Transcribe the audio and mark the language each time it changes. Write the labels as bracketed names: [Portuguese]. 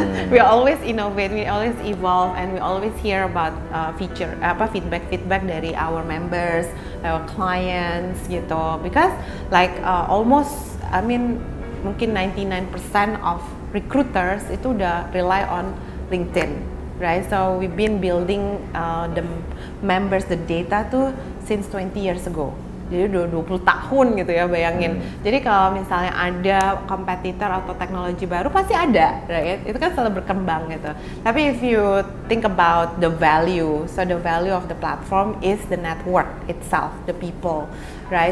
[English] We always innovate, we always evolve, and we always hear about feedback [Indonesian] dari [English] our members, our clients gitu. Because like almost, I mean [Indonesian] mungkin [English] 99% of recruiters [Indonesian] itu udah [English] rely on LinkedIn, right? So we've been building the members, the data tuh since 20 years ago. [Indonesian] Jadi udah 20 tahun gitu ya, bayangin. Jadi kalau misalnya ada kompetitor atau teknologi baru pasti ada, [English] right? [Indonesian] Itu kan selalu berkembang gitu. Tapi [English] if you think about the value, so the value of the platform is the network itself, the people, right?